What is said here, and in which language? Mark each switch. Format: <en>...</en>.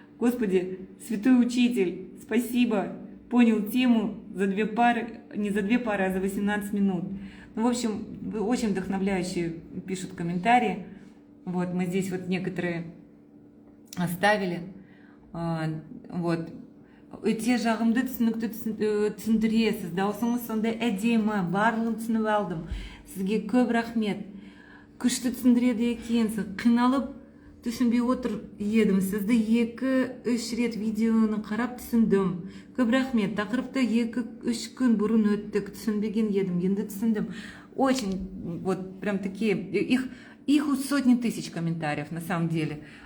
<ru>Господи, святой учитель, спасибо. Понял тему за 2 пары, не за 2 пары, а за 18 минут. Ну, в общем, очень вдохновляющие пишут комментарии. Вот, мы здесь вот некоторые оставили. Вот.</ru> <kk>Өте жағымды түсінікті түсіндіресіз. Даусыңыз сондай әдемі, барлығын түсініп алдым. Сізге көп рахмет. Күшті түсіндіреді екенсіз. Қиналып түсінбей отыр едім. Сізді 2-3 рет видеоны қарап түсіндім. Көп рахмет. Тақырыпты 2-3 күн бұрын өттік. Түсінбеген едім. Енді түсіндім.</kk> <ru>Очень, вот, прям такие, их сотни тысяч комментариев, на самом деле.</ru>